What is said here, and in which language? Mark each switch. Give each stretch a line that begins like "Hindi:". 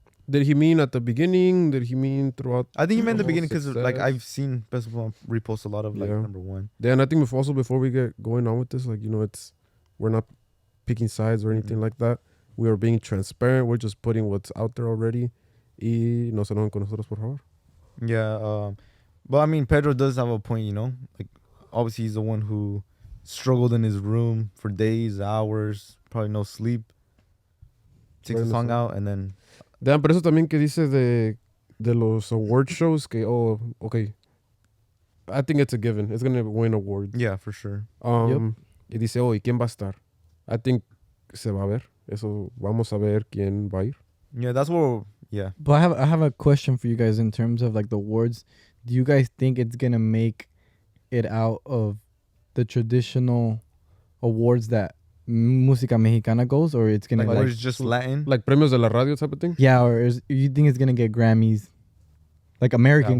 English: Did he mean at the beginning? Did he mean throughout? I think he meant the whole beginning because like success? I've seen Peso Pluma repost a lot of like Yeah. number 1. Yeah, and I think before we get going on with this, like, you know, we're not picking sides or anything like that. We are being transparent. We're just putting what's out there already.
Spanish: Y no se enojen con nosotros, por favor.
English: Yeah, but I mean, Pedro does have a point, you know. Like, obviously, he's the one who struggled in his room for days, hours, probably no sleep. Takes a song out and then.
Spanish: Vean, pero eso también que dice de los award shows que, oh, okay.
English: I think it's a given. It's going to win awards. Yeah, for sure.
Spanish: Y dice, oh, ¿y quién va a estar?
English: I think
Spanish: se va a ver. Eso, vamos a ver quién va a ir.
English: Yeah, that's what. Yeah. But I have a question for you guys in terms of like the awards. Do you guys think it's gonna make it out of the traditional awards that Música Mexicana goes, or it's gonna Like, or it's just Latin? Like
Spanish: premios de la radio
English: type of thing? yeah, or you think it's gonna get Grammys, like American